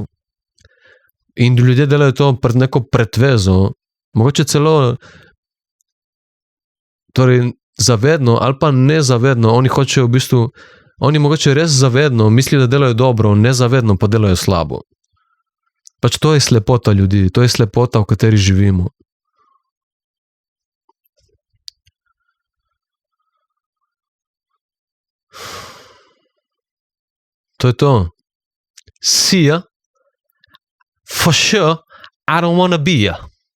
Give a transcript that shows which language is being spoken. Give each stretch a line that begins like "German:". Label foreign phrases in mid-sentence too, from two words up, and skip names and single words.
Slovenian: In ljudje delajo to pred neko pretvezo, mogoče celo torej zavedno ali pa nezavedno, oni mogoče res zavedno mislijo, da delajo dobro, nezavedno pa delajo slabo. Pač to je slepota ljudi, to je slepota, v kateri živimo. To je to.
English: See ya. For sure, I don't wanna be ya.